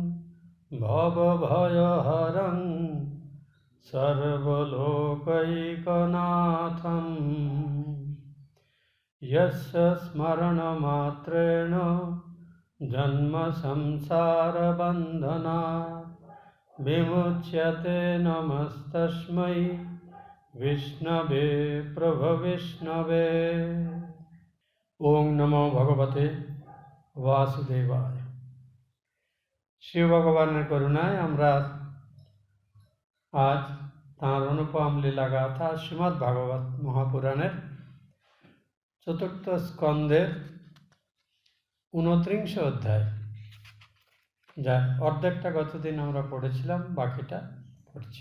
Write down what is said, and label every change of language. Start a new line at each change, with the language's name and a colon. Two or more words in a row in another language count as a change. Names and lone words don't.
Sanskrit: भवभयहरं सर्वलोकैकनाथं यस्य स्मरणमात्रेण जन्मसंसारबन्धनात् विमुच्यते। नमस्तस्मै विष्णवे प्रभविष्णवे। ओम नमो भगवते वासुदेवाय। शिव भगवान करुणाय
Bangla: আমরা আজ তাঁর অনুপম লীলা গাথা শ্রীমদ্ ভাগবত মহাপুরাণের চতুর্থ স্কন্ধের 29 অধ্যায়, যার অর্ধেকটা গতদিন আমরা পড়েছিলাম, বাকিটা পড়ছি।